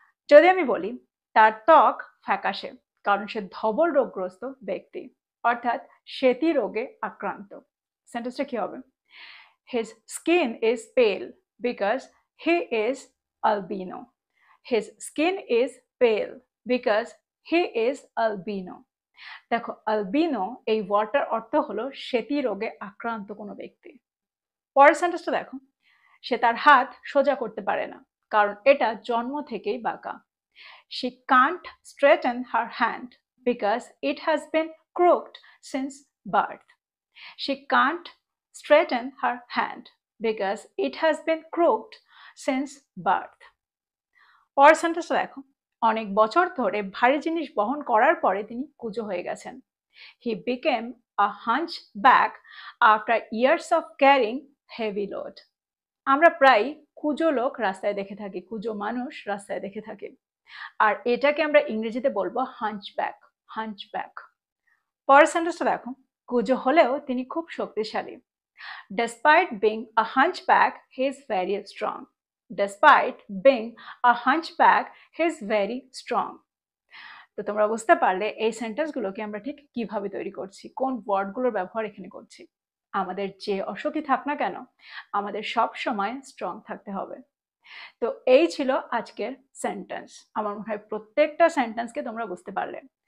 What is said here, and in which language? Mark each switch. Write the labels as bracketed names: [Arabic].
[Bangla] যদি আমি বলি তার ত্বক ফ্যাকাশে কারণ সে ধবল রোগগ্রস্ত ব্যক্তি, অর্থাৎ শ্বেতি রোগে আক্রান্ত। সেন্টেন্সটা কি হবে? [English] His skin is pale because he is albino. His skin is pale because he is albino. [Bangla] দেখো, আলবিনো এই ওয়ার্ডটার অর্থ হলো শ্বেতি রোগে আক্রান্ত কোনো ব্যক্তি। পরের সেন্টেন্সটা দেখো, সে তার হাত সোজা করতে পারে না কারণ এটা জন্ম থেকেই বাঁকা। [English] She can't straighten her hand because it has been crooked since birth. She can't straighten her hand because it has been crooked since birth. [Bangla] পরের সেন্টেন্সটা দেখো, অনেক বছর ধরে ভারী জিনিস বহন করার পরে তিনি কুঁজো হয়ে গেছেন। [English] He became a hunchback after years of carrying heavy load. [Bangla] আমরা প্রায় কুঁজো লোক রাস্তায় দেখে থাকি, কুঁজো মানুষ রাস্তায় দেখে থাকি, আর এটাকে আমরা ইংরেজিতে বলবো হাঞ্চব্যাক। হাঞ্চব্যাক। পরের সেন্টেন্সটা দেখো, কুঁজো হলেও তিনি খুব শক্তিশালী। [English] Despite being a hunchback, he is very strong. Despite being a hunchback, he is very strong. [Bangla] তো তোমরা বুঝতে পারলে এই সেন্টেন্সগুলোকে আমরা ঠিক কিভাবে তৈরি করছি, কোন ওয়ার্ডগুলোর ব্যবহার এখানে করছি। আমাদের যে অসুখই থাক না কেন, আমাদের সব সময় স্ট্রং থাকতে হবে। তো এই ছিল আজকের সেন্টেন্স। আমার মনে হয় প্রত্যেকটা সেন্টেন্সকে তোমরা বুঝতে পারলে।